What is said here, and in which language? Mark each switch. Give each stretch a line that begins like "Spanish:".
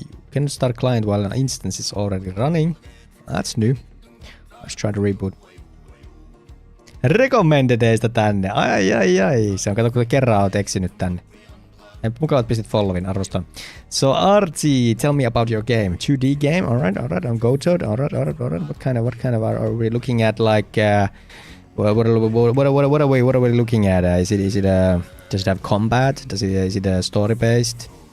English: Can start client while an instance is already running. That's new. Let's try to reboot.
Finnish: Recommended teistä tänne. Ai. Se on kato, kun kerran oot eksynyt tänne. Mukavat pistit followin, arvostan.
English: So Archie, tell me about your game. 2D game, alright, on GoToad, alright. What kind of are we looking at? Like, what are we looking at? Is it does it have combat? Is it story based?